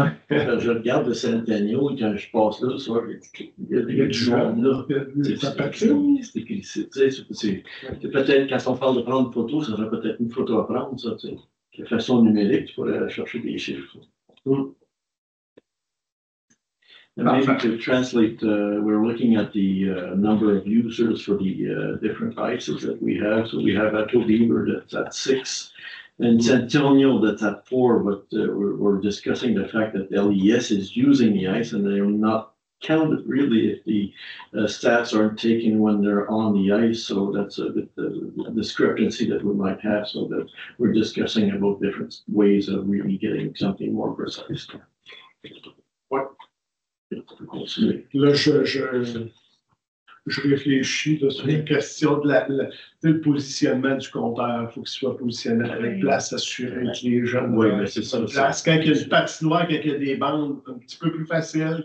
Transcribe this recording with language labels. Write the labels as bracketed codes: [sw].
[fr] Je regarde le Centennial, quand je passe là, le soir, il y a du jaune là. C'est écrit ici. C'est peut-être, quand on parle de prendre une photo, ça serait peut-être une photo à prendre, ça, tu sais. De façon numérique, tu pourrais chercher des chiffres. [en] And maybe to translate, we're looking at the number of users for the different ICEs that we have. So we have Ato Beaver that's at 6, and Centennial that's at 4, but we're discussing the fact that LES is using the ICE and they're not counted really if the stats aren't taken when they're on the ice. So that's a bit the discrepancy that we might have, so that we're discussing about different ways of really getting something more precise. [fr] Ouais. Là, je réfléchis là, sur la question de le positionnement du compteur. Il faut qu'il soit positionné à la place, assurer que les jeunes c'est ça. place. Quand il y a une patinoire, quand il y a des bandes, un petit peu plus facile.